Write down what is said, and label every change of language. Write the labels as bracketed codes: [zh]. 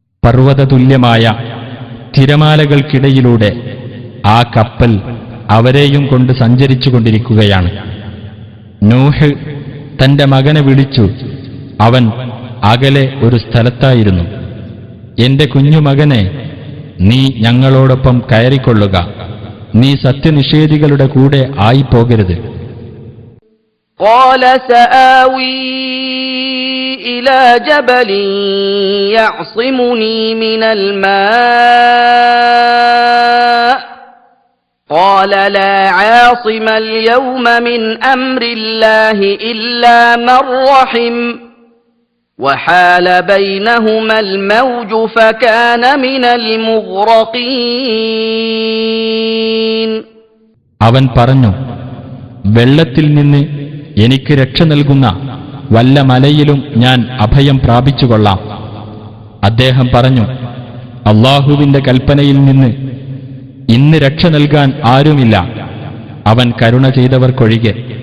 [ml] പർവ്വതതുല്യമായ തിരമാലകൾക്കിടയിലൂടെ ആ കപ്പൽ അവരെയും കൊണ്ട് സഞ്ചരിച്ചുകൊണ്ടിരിക്കുകയാണ്. നൂഹ് തന്റെ മകനെ വിളിച്ചു. അവൻ അകലെ ഒരു സ്ഥലത്തായിരുന്നു. എന്റെ കുഞ്ഞുമകനെ, നീ ഞങ്ങളോടൊപ്പം കയറിക്കൊള്ളുക. നീ സത്യനിഷേധികളുടെ കൂടെ ആയിപ്പോകരുത്. [ar] قال سآوي إلى جبل يعصمني من الماء قال لا عاصم اليوم من أمر الله إلا من رحم وحال بينهما الموج فكان من المغرقين. [ml] അവൻ പറഞ്ഞു, വെള്ളത്തിൽ നിന്ന് എനിക്ക് രക്ഷ നൽകുന്ന വല്ല മലയിലും ഞാൻ അഭയം പ്രാപിച്ചുകൊള്ളാം. അദ്ദേഹം പറഞ്ഞു, അള്ളാഹുവിന്റെ കൽപ്പനയിൽ നിന്ന് ഇന്ന് രക്ഷ നൽകാൻ ആരുമില്ല, അവൻ കരുണ ചെയ്തവർക്കൊഴികെ.